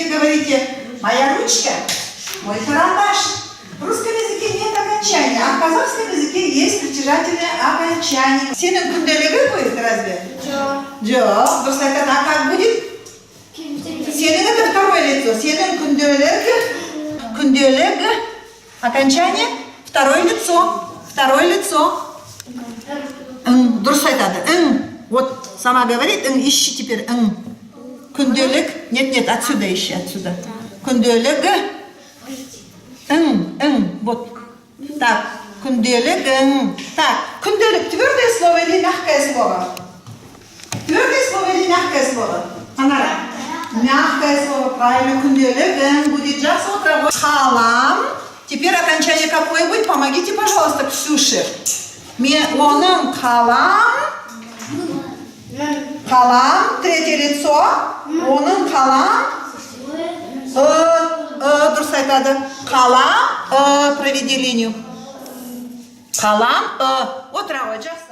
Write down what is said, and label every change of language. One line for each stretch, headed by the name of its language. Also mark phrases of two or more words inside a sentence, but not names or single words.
Russian: говорите, моя ручка, мой карандаш. В русском языке нет окончания, а в казахском языке есть притяжательное окончание.
Kazakh: Сенің күнделігі
Russian: будет разве?
Kazakh: Жоқ. Дұрыс айтады,
Russian: а как будет? Сенің это второе лицо.
Kazakh: Сенің күнделігі,
Russian: окончание, второе лицо. Второе лицо.
Kazakh: Дұрыс айтады.
Russian: Вот сама говорит, ищи теперь. Күнделік. Нет, отсюда ищи, отсюда.
Kazakh: Күнделігі. Вот.
Russian: Так, күнделік. Так, күнделік твердое слово или мягкое слово? Твердое слово или мягкое слово? Анара. Мягкое слово, правильно, күнделік. Будет жақсы утро. Қалам. Теперь окончание какое будет? Помогите, пожалуйста,
Kazakh: Ксюше. Оның қалам.
Russian: Қалам, третье лицо.
Kazakh: Оның қалам. Дұрыс айтады. Қалам,
Russian: проведи линию.
Kazakh: Қалам, отырауы жақсы.